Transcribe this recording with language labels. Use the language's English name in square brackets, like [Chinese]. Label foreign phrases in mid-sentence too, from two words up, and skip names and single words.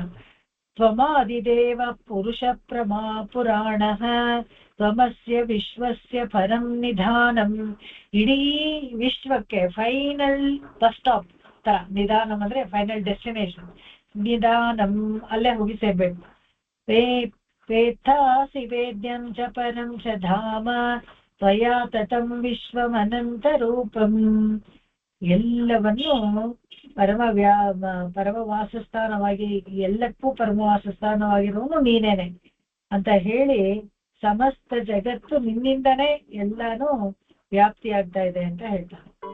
[Sanskrit] ತ್ವಮಾದಿದೇವ ಪುರುಷ ಪ್ರಮಾ ಪುರಾಣಃ ತ್ವಮಸ್ಯ ವಿಶ್ವಸ್ಯ ಪರಂ ನಿಧಾನಂ. [Kannada] ಇಡೀ ವಿಶ್ವಕ್ಕೆ [English] final bus stop [Kannada] ತರ. ನಿಧಾನಂ ಅಂದ್ರೆ [English] final destination. [Kannada] ನಿಧಾನಂ ಅಲ್ಲೇ ಹೋಗಿ ಸೇರ್ಬೇಕು. [Sanskrit] ವೇತ್ತಾಸಿ ವೇದ್ಯಂ ಚ ಪರಂ ಚ ಧಾಮ ತ್ವಯಾ ತತಂ ವಿಶ್ವಮನಂತ ರೂಪಂ. [Kannada] ಎಲ್ಲವನ್ನು ಪರಮ ವಾಸಸ್ಥಾನವಾಗಿ, ಎಲ್ಲಕ್ಕೂ ಪರಮ ವಾಸಸ್ಥಾನವಾಗಿರುವನು ನೀನೇನೆ ಅಂತ ಹೇಳಿ, ಸಮಸ್ತ ಜಗತ್ತು ನಿನ್ನಿಂದನೇ ಎಲ್ಲಾನು ವ್ಯಾಪ್ತಿ ಆಗ್ತಾ ಇದೆ ಅಂತ ಹೇಳ್ತಾನೆ.